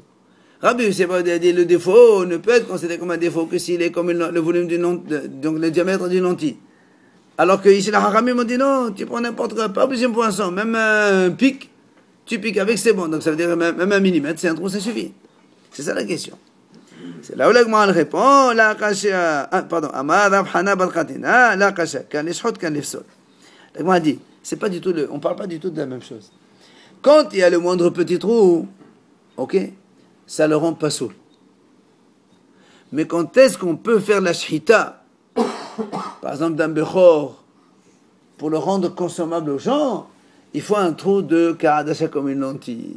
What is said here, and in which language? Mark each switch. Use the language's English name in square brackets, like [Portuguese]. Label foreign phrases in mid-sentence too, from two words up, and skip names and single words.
[French] Rabbi Yehuda a dit, le défaut ne peut être considéré comme un défaut que s'il est comme le volume donc le diamètre d'une lentille. Alors que ici, les Hachamim ont dit, non, tu prends n'importe quoi, pas besoin de poinçon, même un pic, tu piques avec, c'est bon. Donc ça veut dire même un millimètre, c'est un trou, ça suffit. C'est ça la question. C'est là où l'Agma répond, la kasha, pardon, [Aramaic] Amar Rav Hana bar Khatina, la kasha, kan lishot, kan lifsol. [French] L'Agma dit, c'est pas du tout on parle pas du tout de la même chose. Quand il y a le moindre petit trou, ok, ça le rend pas saoul. Mais quand est-ce qu'on peut faire la shhita, par exemple d'un bechor, pour le rendre consommable aux gens, il faut un trou de Ka'adasha comme une lentille.